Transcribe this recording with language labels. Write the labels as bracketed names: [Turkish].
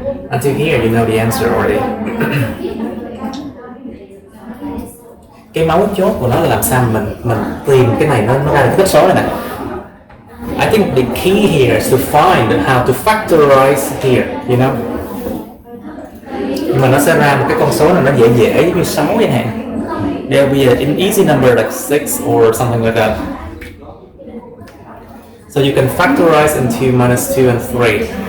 [English] Until here, you know the answer already. [Vietnamese] Cái mấu chốt của nó là làm sao mình tìm cái này nó ra được cái số này nè. [English] I think the key here is to find how to factorize here, you know. [Vietnamese] Nhưng mà nó sẽ ra một cái con số này nó dễ dễ như 6 chẳng hạn. [English] There'll be an easy number like 6 or something like that. So you can factorize into minus 2 and 3.